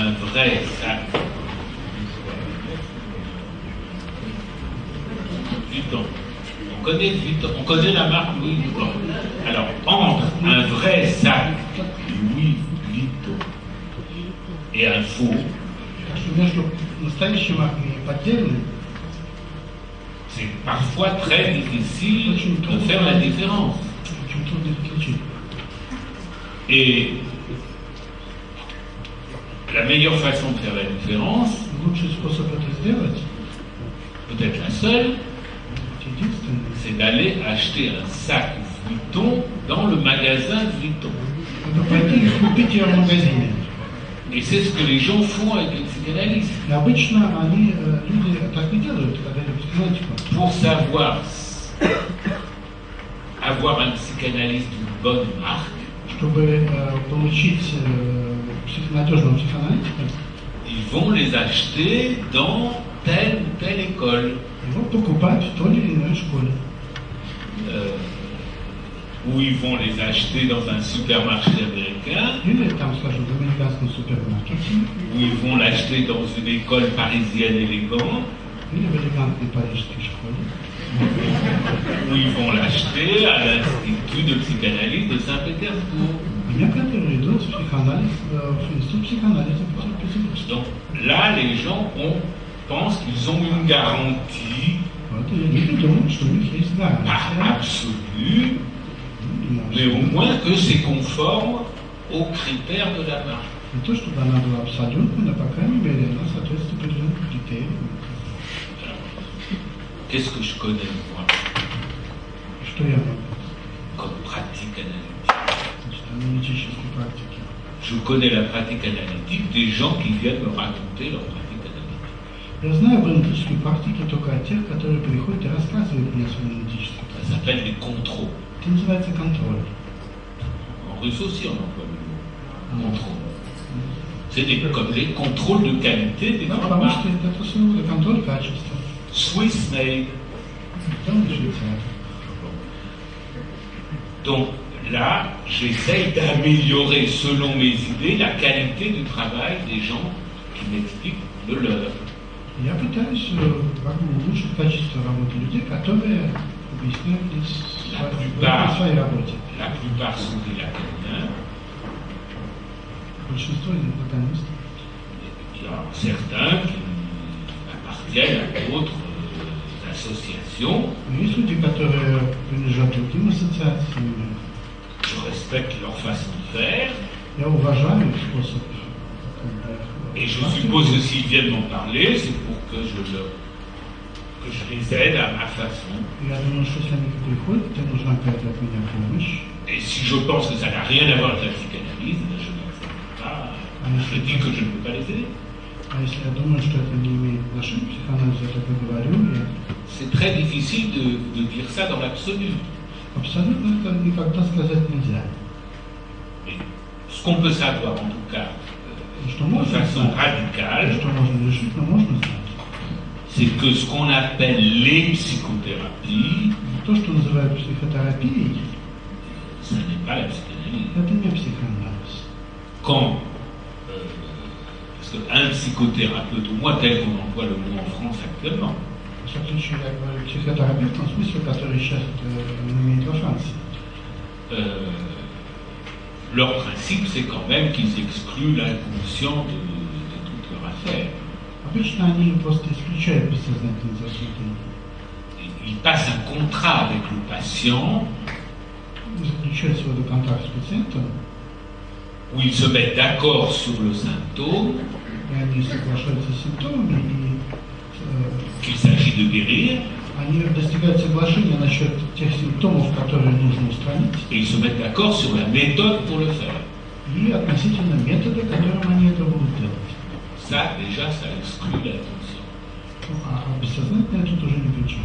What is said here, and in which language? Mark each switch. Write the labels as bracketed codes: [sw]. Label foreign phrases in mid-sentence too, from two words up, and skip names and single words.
[fr] vrai sac Vuitton. On connaît la marque Louis Vuitton. Alors, entre un vrai sac Louis Vuitton et un faux, [ru] Между настоящей маркой и поддельной [fr] c'est parfois très difficile de faire la différence. [ru] очень трудно отличить. [fr] Et la meilleure façon de faire la différence, [ru] Лучший способ это сделать, [fr] peut-être la seule, [ru] единственный, [fr] c'est d'aller acheter un sac Vuitton dans le magasin Vuitton. [ru] это пойти и купить ее в магазине. [fr] Et c'est ce que les gens font avec les psychanalystes. [ru] И обычно люди так и делают, когда идут в психоаналитику. [fr] Pour savoir avoir un psychanalyste d'une bonne marque, [ru] Чтобы получить надежного психоаналитика, [fr] ils vont les acheter dans telle ou telle école. [ru] его покупать в той или иной школе. [fr] Ou ils vont les acheter dans un supermarché américain, [ru] Или там, скажем, в американском супермаркете, [fr] ou ils vont l'acheter dans une école parisienne élégante, [ru] или в элегантной парижской школе. [fr] ou ils vont l'acheter à l'Institut de psychanalyse de Saint-Pétersbourg. [ru] А некоторые идут в психоанализ, в институт психоанализа в Петербурге. [fr] Donc là, les gens pensent qu'ils ont une garantie, [ru] Вот, и люди думают, что у них есть [fr] pas [ru] гарантия. [fr] absolue, mais au moins que c'est conforme aux critères de la marque. [ru] Не то, чтобы она была абсолютной, но, по крайней мере, она соответствует определенным критериям. [fr] Qu'est-ce que je connais, moi, [ru] Что я могу? [fr] comme pratique analytique? [ru] Значит, аналитической практики. [fr] Je connais la pratique analytique des gens qui viennent me raconter leur pratique analytique. [ru] Я знаю об аналитической практике только от тех, которые приходят и рассказывают мне свою аналитическую [fr] Ça [ru] практику. [fr] s'appelle les contrôles. [ru] Это называется контроль. [fr] En russe aussi, on emploie le mot contrôle. C'est comme les contrôles de qualité des [ru] Да, [fr] grandes [ru] потому [fr] marques. [ru] что это слово контроль качества. [en] Swiss made. [ru] Там Швейцария. [fr] Donc là, j'essaye d'améliorer, selon mes idées, la qualité du travail des gens qui m'expliquent le leur. [ru] Я пытаюсь улучшить качество работы людей, которые объясняют в своей работе. [fr] La plupart sont des lacaniens. [ru] Большинство из лаканистов. [fr] Il y a certains qui appartiennent à d'autres associations. [ru] Но есть люди, которые принадлежат другим ассоциациям. [fr] Je respecte leur façon de faire. [ru] Я уважаю их способ. [fr] Et je suppose que s'ils viennent m'en parler, c'est pour que je les aide à ma façon. [ru] Я думаю, что если они приходят, то нужна какая-то от меня помощь. [fr] Et si je pense que ça n'a rien à voir avec la psychanalyse, je n'accepte pas. Je dis que je ne peux pas les aider. [ru] А если я думаю, что это не имеет отношения к психоанализу, я только говорю, [fr] C'est très difficile de dire ça dans l'absolu. [ru] абсолютно это никогда сказать нельзя. [fr] Mais ce qu'on peut savoir, en tout cas, [ru] Что [fr] de [ru] можно [fr] façon [ru] знать, [fr] radicale, [ru] что можно решить, но можно знать. [fr] c'est que ce qu'on appelle les psychothérapies, [ru] То, что называют психотерапией, [fr] ça n'est pas la psychanalyse. [ru] это не психоанализ. [fr] Quand, parce qu'un psychothérapeute, au moins tel qu'on emploie le mot en France actuellement, [ru] В всяком случае, я говорю психотерапевт в том смысле, который сейчас имеет во Франции. [fr] Leur principe, c'est quand même qu'ils excluent l'inconscient de toute leur affaire. [ru] Обычно они просто исключают бессознательные заснутые. [fr] Ils passent un contrat avec le patient [ru] Заключают свой контакт с пациентом, [fr] où ils se mettent d'accord sur le symptôme [ru] и они соглашаются с симптомами, [fr] qu'il s'agit de guérir, [ru] они достигают соглашения насчет тех симптомов, которые нужно устранить, [fr] et ils se mettent d'accord sur la méthode pour le faire. [ru] и относительно метода, которым они это будут делать. [fr] Ça, déjà, ça exclut l'inconscient. [ru] А бессознательное тут уже ни при чем.